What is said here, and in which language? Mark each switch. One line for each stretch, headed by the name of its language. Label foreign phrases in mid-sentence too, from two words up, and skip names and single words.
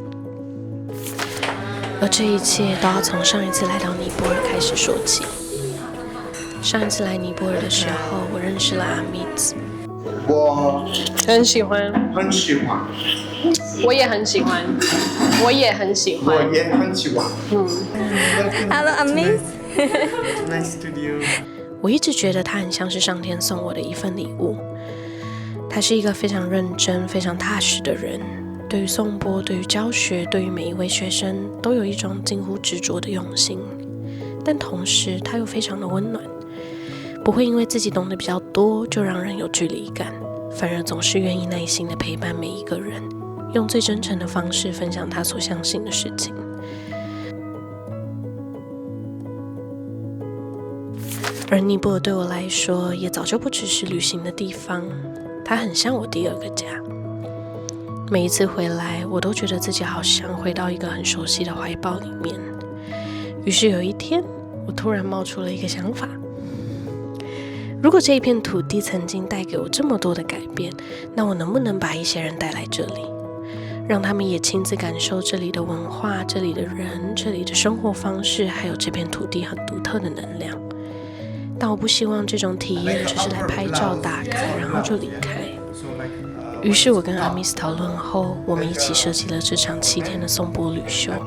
Chinese: 而這一切都要從上一次來到尼泊爾開始說起。上一次來尼泊爾的時候，我認識了阿密茲。我很喜歡，很喜歡。我也很喜歡，我也很喜歡，我也很喜歡。
English: Hello, Amit. Nice to meet you.
Chinese: 我一直覺得他很像是上天送我的一份禮物。他是一個非常認真、非常踏實的人，對於頌缽、對於教學、對於每一位學生，都有一種近乎執着的用心。但同時，他又非常的溫暖，不會因為自己懂得比較多就讓人有距離感，反而總是願意耐心的陪伴每一個人。用最真誠的方式分享他所相信的事情。而尼泊爾對我來說，也早就不只是旅行的地方，它很像我第二個家。每一次回來，我都覺得自己好像回到一個很熟悉的懷抱裡面。於是有一天，我突然冒出了一個想法：如果這一片土地曾經帶給我這麼多的改變，那我能不能把一些人帶來這裡？讓他們也親自感受這裡的文化、這裡的人、這裡的生活方式，還有這片土地很獨特的能量。但我不希望這種體驗只是來拍照打卡，然後就離開。於是我跟阿密斯討論後，我們一起設計了這場7天的頌缽旅修。